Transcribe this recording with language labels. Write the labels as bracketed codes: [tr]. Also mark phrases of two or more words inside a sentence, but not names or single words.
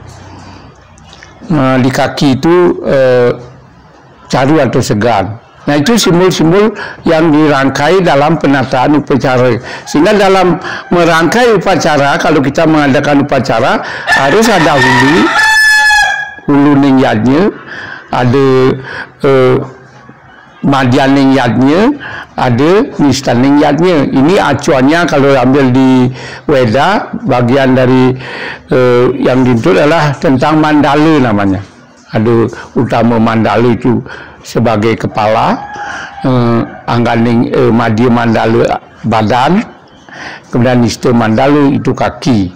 [id] Di kaki itu Caru atau Segan. Nah, itu simbol-simbol yang dirangkai dalam penataan upacara. Sehingga dalam merangkai upacara, kalau kita mengadakan upacara, harus ada hulu ning yadnya, ada madyaning yadnya, ada nistaning yadnya. Ini acuannya kalau ambil di Weda, bagian dari yang dituntut adalah tentang Mandala namanya. Ada utama Mandala itu sebagai kepala, angganing madya Mandala badan, kemudian nista Mandala itu kaki.